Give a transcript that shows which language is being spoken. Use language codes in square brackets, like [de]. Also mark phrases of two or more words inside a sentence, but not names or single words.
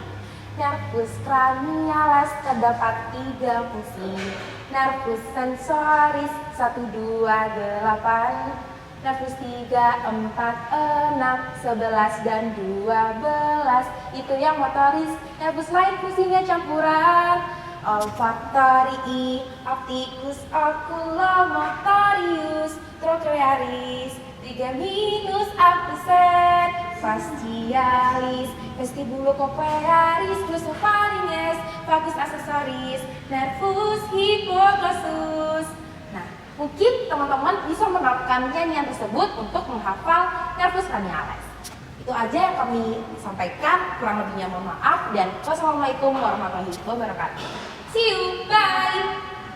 [la] Nervus cranialis [id] terdapat 3 fungsi. [la] Nervus sensoris 1, 2, 8. [id] Nervus 3, 4, 6, 11, dan 12. Itu yang motoris. Nervus lain fungsinya campuran. [la] Olfactory, opticus, oculomotorius, trochlearis, trigeminus, abducens, fascialis, vestibulocochlearis, glossopharynges, vagus accessoris, nervus hypoglosssus. [id] Nah, mungkin teman-teman bisa menerapkan nyanyian tersebut untuk menghafal [la] nervus cranialis. [id] Itu aja yang kami sampaikan, kurang lebihnya mohon maaf, dan [ar] والسلام عليكم ورحمة الله وبركاته. [en] See you, bye!